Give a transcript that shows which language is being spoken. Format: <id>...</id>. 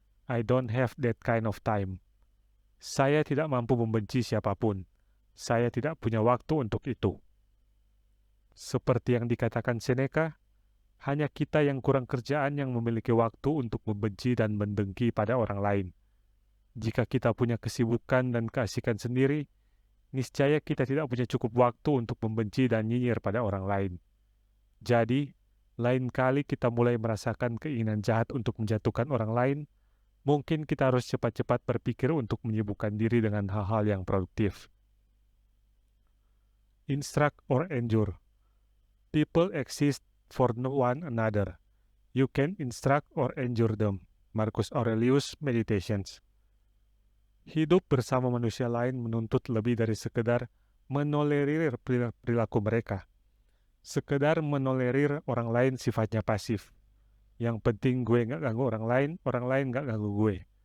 <en>I don't have that kind of time."</en> <id>Saya tidak mampu membenci siapapun. Saya tidak punya waktu untuk itu. Seperti yang dikatakan Seneca, hanya kita yang kurang kerjaan yang memiliki waktu untuk membenci dan mendengki pada orang lain. Jika kita punya kesibukan dan keasikan sendiri, niscaya kita tidak punya cukup waktu untuk membenci dan nyinyir pada orang lain. Jadi, lain kali kita mulai merasakan keinginan jahat untuk menjatuhkan orang lain, mungkin kita harus cepat-cepat berpikir untuk menyibukkan diri dengan hal-hal yang produktif.</id> <en>Instruct or endure. People exist for one another. You can instruct or endure them. Marcus Aurelius Meditations.</en> <id>Hidup bersama manusia lain menuntut lebih dari sekedar menolerir perilaku mereka. Sekedar menolerir orang lain sifatnya pasif. Yang penting gue gak ganggu orang lain gak ganggu gue.</id>